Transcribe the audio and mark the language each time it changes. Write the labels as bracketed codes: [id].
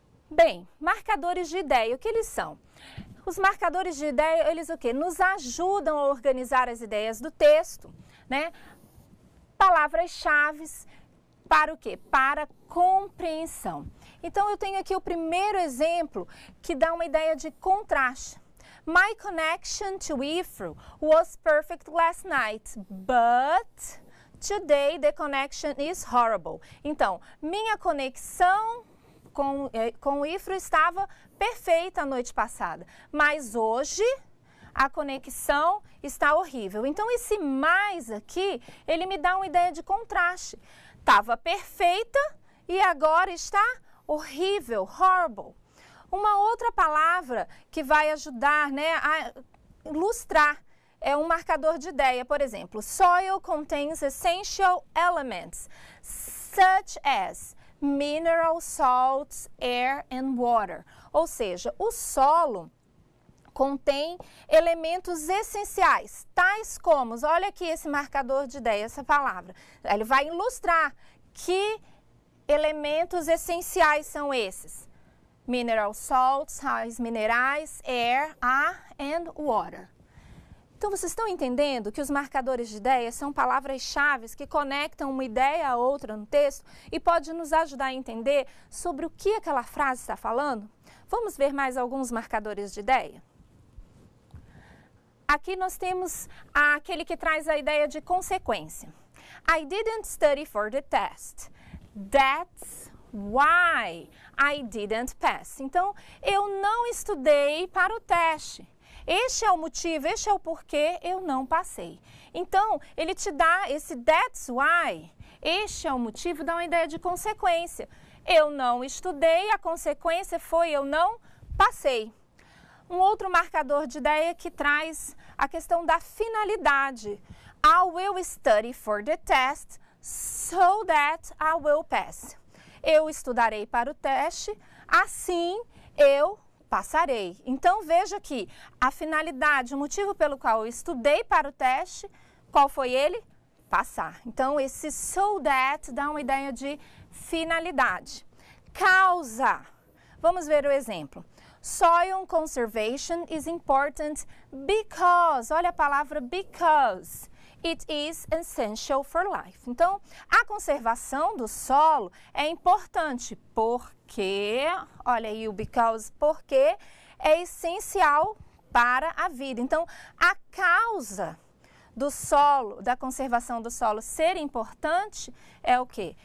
[pt] Bem, marcadores de ideia, o que eles são? Os marcadores de ideia, eles o quê? Nos ajudam a organizar as ideias do texto, né? Palavras-chave para o quê? Para compreensão. Então, eu tenho aqui o primeiro exemplo que dá uma ideia de contraste. [en] My connection to Ifru was perfect last night, but today the connection is horrible. [pt] Então, minha conexão com o Ifru estava perfeita a noite passada, mas hoje a conexão está horrível. Então, esse mais aqui, ele me dá uma ideia de contraste. Estava perfeita e agora está horrível, horrible. Uma outra palavra que vai ajudar, né, a ilustrar é um marcador de ideia. [en] Por exemplo, soil contains essential elements, such as mineral salts, air and water. [pt] Ou seja, o solo contém elementos essenciais, tais como, olha aqui esse marcador de ideia, essa palavra. Ele vai ilustrar que elementos essenciais são esses. [en] Mineral salts, [pt] sais minerais, air, ar and water. Então, vocês estão entendendo que os marcadores de ideia são palavras-chave que conectam uma ideia a outra no texto e pode nos ajudar a entender sobre o que aquela frase está falando? Vamos ver mais alguns marcadores de ideia? Aqui nós temos aquele que traz a ideia de consequência. [en] I didn't study for the test. That's why I didn't pass. [pt] Então, eu não estudei para o teste. Este é o motivo, este é o porquê eu não passei. Então, ele te dá esse that's why, este é o motivo, dá uma ideia de consequência. Eu não estudei, a consequência foi eu não passei. Um outro marcador de ideia que traz a questão da finalidade. [en] I will study for the test so that I will pass. [pt] Eu estudarei para o teste, assim eu passarei. Então, veja aqui, a finalidade, o motivo pelo qual eu estudei para o teste, qual foi ele? Passar. Então, esse so that dá uma ideia de finalidade. Causa. Vamos ver o exemplo. [en] Soil conservation is important because, [pt] olha a palavra [en] because, it is essential for life. [pt] Então, a conservação do solo é importante porque, olha aí o because, porque é essencial para a vida. Então, a causa do solo, da conservação do solo ser importante é o quê?